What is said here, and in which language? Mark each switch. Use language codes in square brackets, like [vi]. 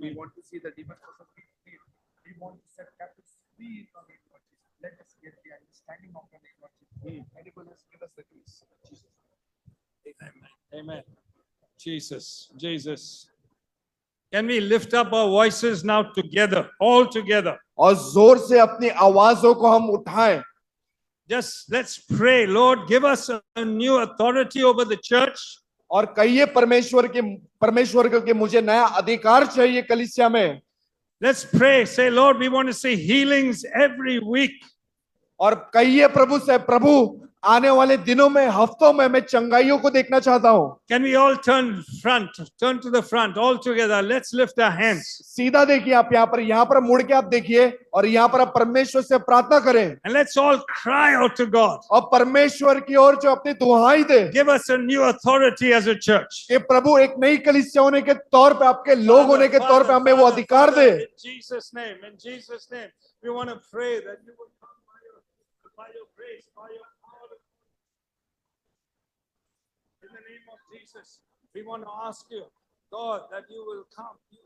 [en] We want to see the demon possessed be healed. We want to set captives free in the name, Lord Jesus. Let us get the understanding of the name, Lord Jesus. Anyone else give us the grace, Jesus. Amen. Amen. Jesus, Jesus. Can we lift up our voices now together, all together? [hi] और जोर से अपनी आवाजों को हम उठाएं। [en] Just let's pray. Lord, give us a new authority over the church. [hi] और कहिए परमेश्वर के मुझे नया अधिकार चाहिए कलीसिया में। [en] Let's pray. Say, Lord, we want to see healings every week. [hi] और कहिए प्रभु से, प्रभु आने वाले दिनों में, हफ्तों में मैं चंगाइयों को देखना चाहता हूं। [en] Can we all turn to the front all together? Let's lift our hands. [hi] सीधा देखिए आप यहाँ पर मुड़ के आप देखिए और यहाँ पर आप परमेश्वर से प्रार्थना करें। [en] And let's all cry out to God. [hi] और परमेश्वर की ओर जो अपनी दुहाई दे, [en] Give us a new authority as a church. [hi] कि प्रभु एक नई कलीसिया होने के तौर पे, आपके लोग होने के तौर पे हमें वो अधिकार दे। [en] In Jesus' name, we want to pray that you will come by your grace, by your power. In the name of Jesus, we want to ask you, God, that you will come.